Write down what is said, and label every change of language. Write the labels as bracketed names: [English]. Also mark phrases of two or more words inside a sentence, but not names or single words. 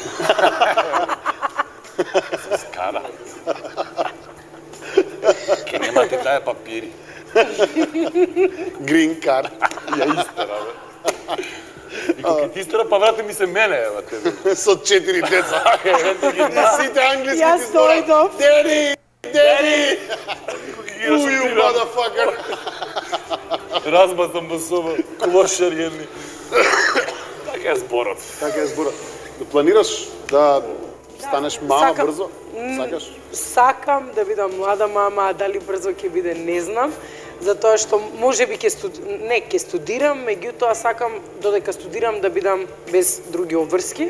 [Macedonian] Се скара. Ке нема ти тая папири. [English] Green card. [Macedonian] Ја истера, бе. И кога ти истера, па врати ми се мене, ева тебе. Со 4 деца. И сите англиски Јас ти зборат. дојдов. [English] Daddy! Daddy! Who you motherfucker? [Macedonian] Разбазам во соба, клошар едни. Така е зборот. Така е зборот. Да планираш да станеш мама Сакам. брзо? Сакаш? Сакам да бидам млада мама, а дали брзо ќе биде, не знам. Затоа што можеби ќе студирам, меѓутоа сакам додека студирам да бидам без други обврски.